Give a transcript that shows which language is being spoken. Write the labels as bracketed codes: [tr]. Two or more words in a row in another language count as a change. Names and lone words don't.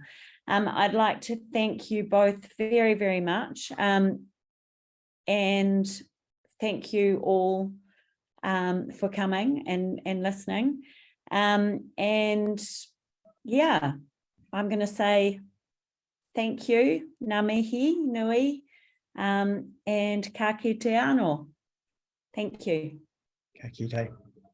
[en] I'd like to thank you both very, very much. And thank you all for coming and listening. And yeah, I'm going to say thank you, [mi] ngā mihi nui, and ka kite anō. [en] Thank you. [mi] Ka kite.